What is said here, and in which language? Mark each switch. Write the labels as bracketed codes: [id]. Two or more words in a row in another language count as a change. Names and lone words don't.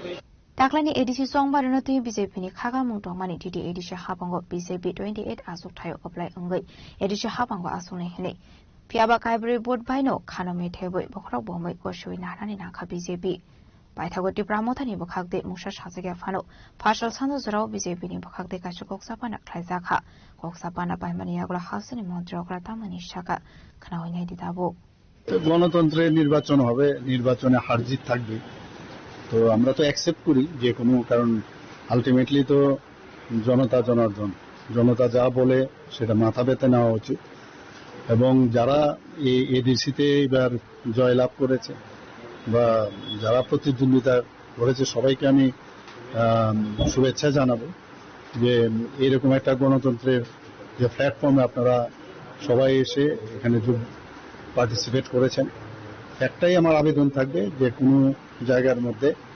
[trp] दाख्लानि एडिसि संबारनो तुइ बिजेपिनि खागा मुंटं मानि डिडि एडिसि हाबांगो बिजेपि 28 आसुक थायो अप्लाय अंगै एडिसि हाबांगो आसुने हेने पियाबा काइब्रे बोट बाइनो खानो मेथेबै बखराव बमै गसुइ नानानि नाखा बिजेपि बायथागति प्रामथानि बखागदे मुसा साजगे फानो फासल सानो जराव बिजेपिनि बखागदे कासु गक्सापाना ख्लाइजाखा गक्सापाना बायमानि यागला हाउसनि मन्त्रीअग्रा तामानि शाखा खानावइनाय दिदाबो [bn] গণতন্ত্রের নির্বাচন হবে নির্বাচনে হার জিত থাকবে তো আমরা তো অ্যাকসেপ্ট করি যে কোনো কারণ আলটিমেটলি তো জনতা জনার্দন জনতা যা বলে সেটা মাথা পেতে নেওয়া উচিত এবং যারা এই এডিসিতে এবার জয়লাভ করেছে বা যারা প্রতিদ্বন্দ্বিতা করেছে সবাইকে আমি শুভেচ্ছা জানাবো যে এরকম একটা গণতন্ত্রের যে প্ল্যাটফর্মে আপনারা সবাই এসে এখানে পার্টিসিপেট করেছেন একটাই আমার আবেদন থাকবে যে কোনো জায়গার মধ্যে